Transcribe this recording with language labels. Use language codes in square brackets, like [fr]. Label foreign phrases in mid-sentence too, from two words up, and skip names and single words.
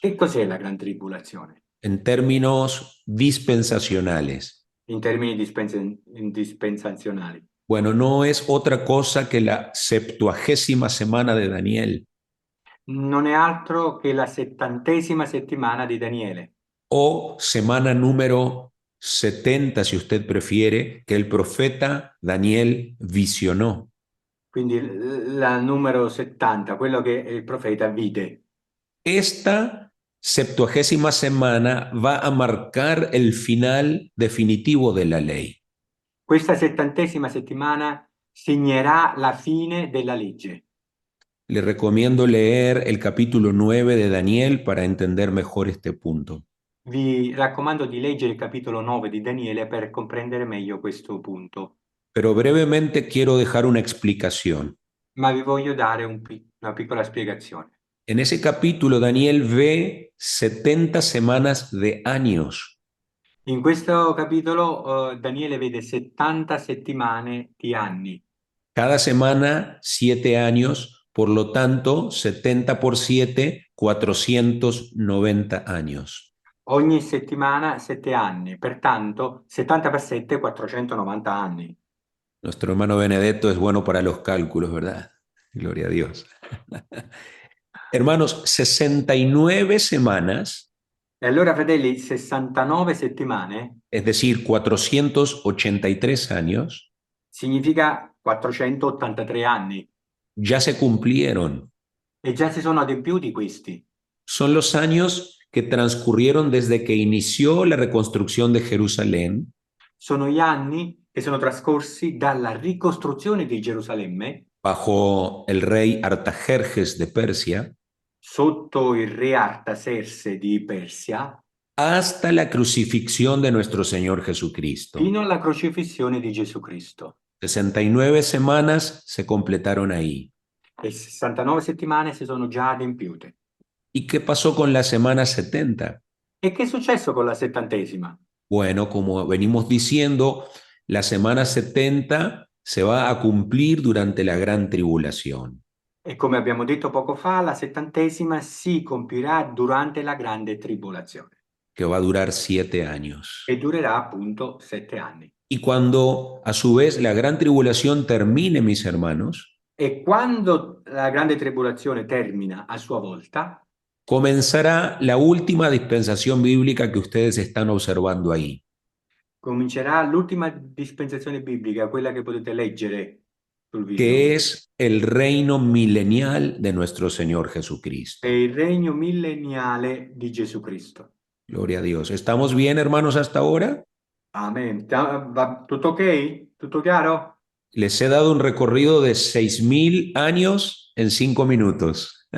[it] Che cos'è la gran tribolazione? [es] En términos dispensacionales. [it] In termini dispensazionali. [es] Bueno, no es otra cosa que la 70ª semana de Daniel [it] Non è altro che la 70ª settimana di Daniele, [es] o semana número 70, si usted prefiere, que el profeta Daniel visionó. [it] quindi la numero 70, quello che il profeta vide. [es] Esta 70ª semana va a marcar el final definitivo de la ley. [it] Questa 70ª settimana segnerà la fine della legge. [es] Le recomiendo leer el capítulo 9 de Daniel para entender mejor este punto. [it] Vi raccomando di leggere il capitolo 9 di Daniele per comprendere meglio questo punto, [es] Pero brevemente quiero dejar una explicación. [it] ma vi voglio dare una piccola spiegazione. [es] En ese capítulo Daniel ve 70 semanas de años. [it] In questo capitolo Daniele vede 70 settimane di anni. [es] Cada semana 7 años, por lo tanto 70 por 7, 490 años. [it] Ogni settimana 7 anni, pertanto 70 per 7, 490 anni. [es] Nuestro hermano Benedetto es bueno para los cálculos, ¿verdad? Gloria a Dios. Hermanos, 69 semanas, [it] E allora, fratelli, 69 settimane [es] es decir, 483 años, [it] significa 483 anni. [es] ya se cumplieron. [it] E già si sono adempiuti questi. [es] Son los años que transcurrieron desde que inició la reconstrucción de Jerusalén [it] Sono gli anni che sono trascorsi dalla ricostruzione di Gerusalemme [es] bajo el rey Artajerjes de Persia [it] sotto il re Artaserse di Persia [es] hasta la crucifixión de nuestro Señor Jesucristo. [it] fino alla crocifissione di Gesù Cristo. [es] 69 semanas se completaron ahí. [it] E 69 settimane si sono già adempiute. [es] ¿Y qué pasó con la semana 70? [it] E che è successo con la 70ª? [es] Bueno, como venimos diciendo, la semana 70 se va a cumplir durante la gran tribulación. [it] E come abbiamo detto poco fa, la 70ª si compirà durante la grande tribolazione, [es] Que va a durar 7 años. [it] e durerà appunto 7 anni. [es] Y cuando a su vez la gran tribulación termine, mis hermanos, [it] E quando la grande tribolazione termina a sua volta, [es] comenzará la última dispensación bíblica que ustedes están observando ahí, [it] comincerà l'ultima dispensazione biblica, quella che potete leggere sul video, [es] que es el reino milenial de nuestro Señor [it] è [es] Jesucristo. [it] il regno millenniale di Gesù Cristo. [es] Gloria a Dios. ¿Estamos bien, hermanos, hasta ahora? [it] Amen. Va tutto ok? Tutto chiaro? [es] Les he dado un recorrido de 6.000 años en 5 minutos.